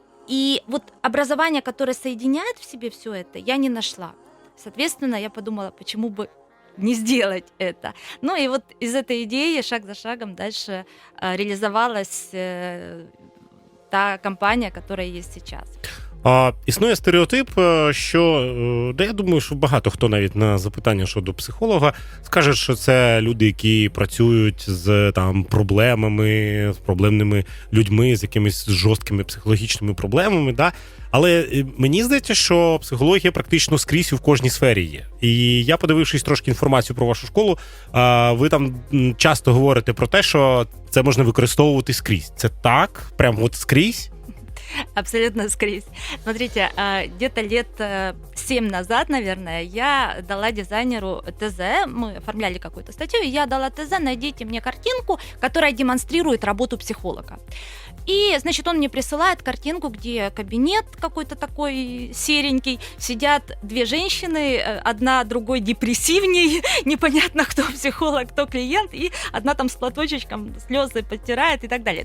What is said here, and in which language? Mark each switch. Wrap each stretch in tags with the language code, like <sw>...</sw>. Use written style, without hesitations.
<ru>И вот образование, которое соединяет в себе все это, я не нашла. Соответственно, я подумала, почему бы не сделать это. Ну и вот из этой идеи шаг за шагом дальше реализовалась та компания, которая есть сейчас.</ru> <uk>Існує стереотип, що, я думаю, що багато хто навіть на запитання щодо психолога скаже, що це люди, які працюють з проблемами, з проблемними людьми, з якимись жорсткими психологічними проблемами, да? Але мені здається, що психологія практично скрізь у кожній сфері є. І я, подивившись трошки інформацію про вашу школу, ви там часто говорите про те, що це можна використовувати скрізь. Це так? Прям от скрізь? Абсолютно скрізь.</uk> <ru>Смотрите, где-то лет 7 назад, наверное, я дала дизайнеру ТЗ, мы оформляли какую-то статью, и я дала ТЗ, найдите мне картинку, которая демонстрирует работу психолога. И, значит, он мне присылает картинку, где кабинет какой-то такой серенький, сидят две женщины, одна другой депрессивней, непонятно, кто психолог, кто клиент, и одна там с платочечком слезы подтирает и так далее.</ru>